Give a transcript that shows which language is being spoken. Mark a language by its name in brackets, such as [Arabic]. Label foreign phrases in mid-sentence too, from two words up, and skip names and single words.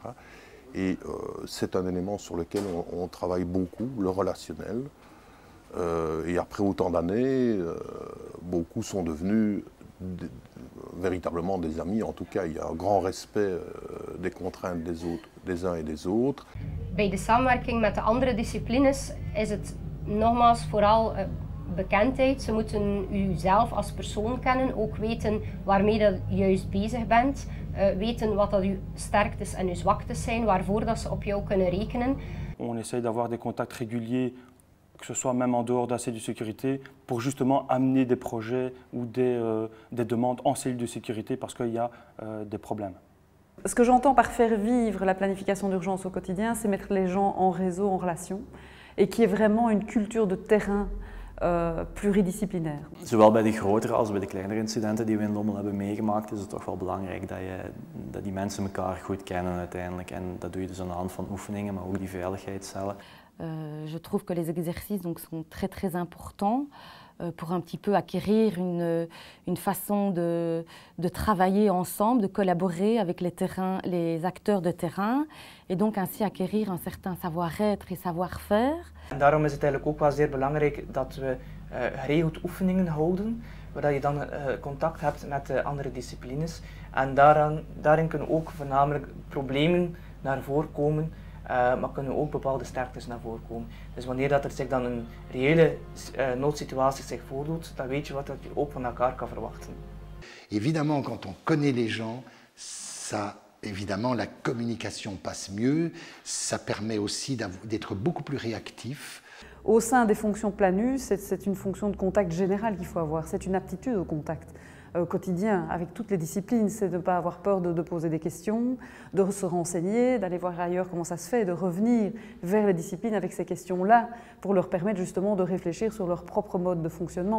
[French] Et c'est un élément sur lequel on travaille beaucoup, le relationnel. Et après autant d'années, beaucoup sont devenus véritablement des amis. En tout cas, il y a un grand respect des contraintes des uns et des autres. [Dutch] Bij de samenwerking met de andere disciplines is het nogmaals vooral bekendheid. Ze moeten u zelf als persoon kennen, ook weten waarmee dat je juist bezig bent. Weten wat dat uw sterktes en uw zwaktes zijn, waarvoor dat ze op jou kunnen rekenen. [French] On essaye d'avoir des contacts réguliers, que ce soit même en dehors de la cellule de sécurité, pour justement amener des projets ou des demandes en cellule de sécurité parce qu'il y a des problèmes. Ce que j'entends par faire vivre la planification d'urgence au quotidien, c'est mettre les gens en réseau, en relation, et qu'il y ait vraiment une culture de terrain pluridisciplinaire. [Dutch] Zowel bij de grotere als bij de kleinere incidenten die we in Lommel hebben meegemaakt, is het toch wel belangrijk dat die mensen elkaar goed kennen uiteindelijk. En dat doe je dus aan de hand van oefeningen, maar ook die veiligheidscellen. [French] Je trouve que les exercices sont très importants pour un petit peu acquérir une façon de travailler ensemble, de collaborer avec les acteurs de terrain et donc ainsi acquérir un certain savoir-être et savoir-faire. [Dutch] En daarom is het eigenlijk ook wel zeer belangrijk dat we geregeld oefeningen houden, waar je dan contact hebt met de andere disciplines. En daarin kunnen ook voornamelijk problemen naar voren komen, maar kunnen ook bepaalde sterktes naar voren komen. Dus wanneer dat er zich dan een reële noodsituatie zich voordoet, dan weet je wat je ook van elkaar kan verwachten. [French] Évidemment, quand on connaît les gens, évidemment, la communication passe mieux, ça permet aussi d'être beaucoup plus réactif. Au sein des fonctions Planus, c'est une fonction de contact générale qu'il faut avoir, c'est une aptitude au contact quotidien avec toutes les disciplines, c'est de ne pas avoir peur de poser des questions, de se renseigner, d'aller voir ailleurs comment ça se fait, de revenir vers les disciplines avec ces questions-là pour leur permettre justement de réfléchir sur leur propre mode de fonctionnement.